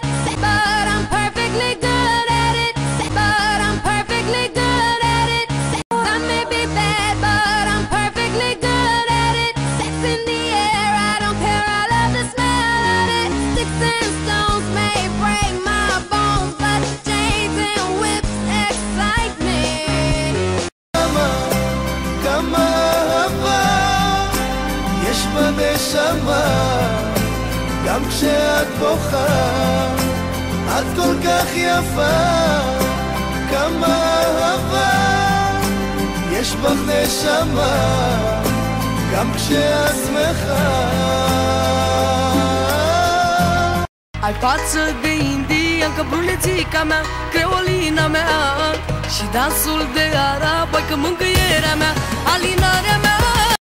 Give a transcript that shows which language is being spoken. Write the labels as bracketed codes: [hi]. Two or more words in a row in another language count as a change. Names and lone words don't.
[en] But I'm perfectly good at it. But I'm perfectly good at it. I may be bad, but I'm perfectly good at it. Sex in the air, I don't care, I love the smell of it. Sticks and stones may break my bones, but chains and whips excite me. [he] כמה אהבה יש בנשמה, גם כשאת בוכה את כל כך יפה. כמה אהבה יש בך נשמה, גם כשאת שמחה. [ro] Ai față de indiancă, brunețica mea, creolina mea, și dansul de arab, că mângâierea mea, alinarea mea.